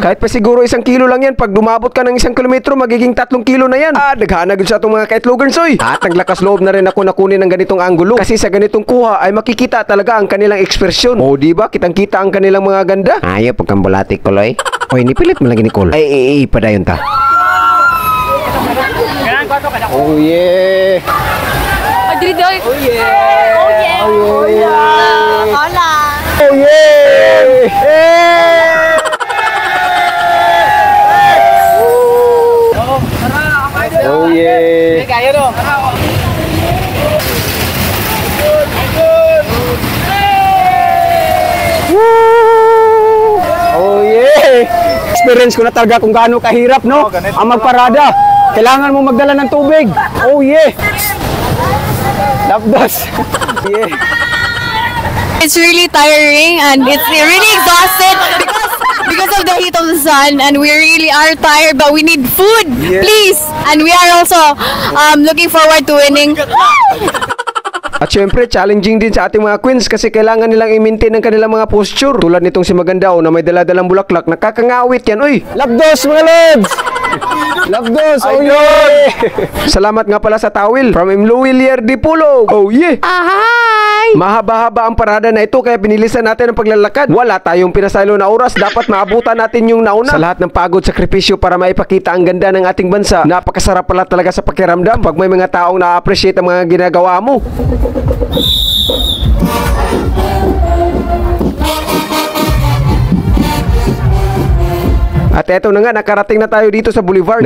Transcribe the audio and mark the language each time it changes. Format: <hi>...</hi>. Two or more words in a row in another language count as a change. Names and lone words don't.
<tl>Kahit pa siguro 1 kilo lang yan, pag dumabot ka ng 1 kilometro, magiging 3 kilo na yan. Naghanagod sa itong mga kaitlogers, oy. At naglakas loob na rin ako na kunin ng ganitong anggulo. Kasi sa ganitong kuha ay makikita talaga ang kanilang ekspresyon. O diba, kitang-kita ang kanilang mga ganda.</tl> <ceb>Ayaw, pagkambalatik ko, loy. Oy, nipilit mo lang ni Cole. Ay, padayon ta.</ceb> <en>Oh yeah. Oh yeah. Oh yeah. Oh yeah. Hola. Oh yeah. Oh yeah.</en> <tl>Kaya no.</tl> <en>Oh yeah.</en> <tl>Experience ko na talaga kung gaano kahirap, no? Ang magparada. Kailangan mo magdala ng tubig.</tl> <en>Oh yeah. Lapdos. Yeah. It's really tiring and it's really exhausted because of the heat of the sun, and we really are tired, but we need food, please. And we are also looking forward to winning.</en> <tl>At syempre, challenging din sa ating mga queens kasi kailangan nilang i-maintain ang kanilang mga posture. Tulad nitong si Magandao na may dala-dalang bulaklak, nakakangawit yan, uy. Lapdos, mga lods! Lapdos,</tl> <en>oh yeah!</en> <tl>Salamat nga pala sa towel from Imluwilier Dipolog.</tl> <en>Oh yeah! Hi! Bye!</en> <tl>Mahaba-haba ang parada na ito kaya pinilisan natin ang paglalakad. Wala tayong pinasaylo na oras, dapat maabutan natin yung nauna. Sa lahat ng pagod, sakripisyo para maipakita ang ganda ng ating bansa, napakasarap pala talaga sa pakiramdam pag may mga taong na-appreciate ang mga ginagawa mo. At eto na nga, nakarating na tayo dito sa boulevard.</tl>